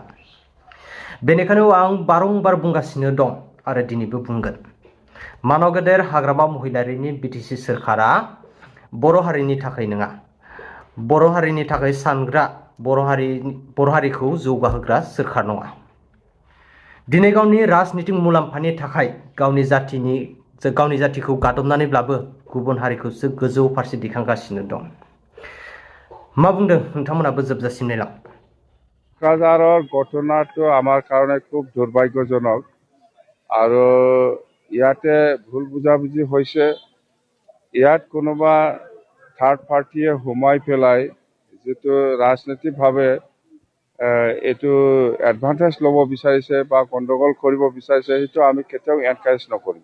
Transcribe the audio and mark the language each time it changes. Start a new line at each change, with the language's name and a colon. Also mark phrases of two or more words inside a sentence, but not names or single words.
Bodo: बेनिखायनो आं बारंबार बुंगासिनो दं आरो दिनैबो बुंगोन, मानाव गेदेर हाग्रामा महिलारिनि बिटिसि सोरखारा बर' हारिनि थाखाय नङा, बर' हारिनि थाखाय सानग्रा, बर' हारिखौ जौगाहोग्रा सोरखार नङा। दिनै गावनि राजनितिक मुलाम्फानि थाखाय गावनि जाथिखौ गादबनानैब्लाबो गुबुन हारिखौसो गोजौ फारसे दिखांगासिनो दं। मा बुंदों नोंथांमोनाबो जोबजासिम नायलां।
Assamese: কক্ৰাঝাৰৰ ঘটনাটো আমাৰ কাৰণে খুব দুৰ্ভাগ্যজনক আৰু ইয়াতে ভুল বুজাবুজি হৈছে। ইয়াত কোনোবা
English: third party
Assamese: সোমাই পেলাই যিটো ৰাজনৈতিকভাৱে এইটো এডভান্টেজ ল'ব বিচাৰিছে বা গণ্ডগোল কৰিব বিচাৰিছে, সেইটো আমি কেতিয়াও এনকাৰেজ নকৰিম।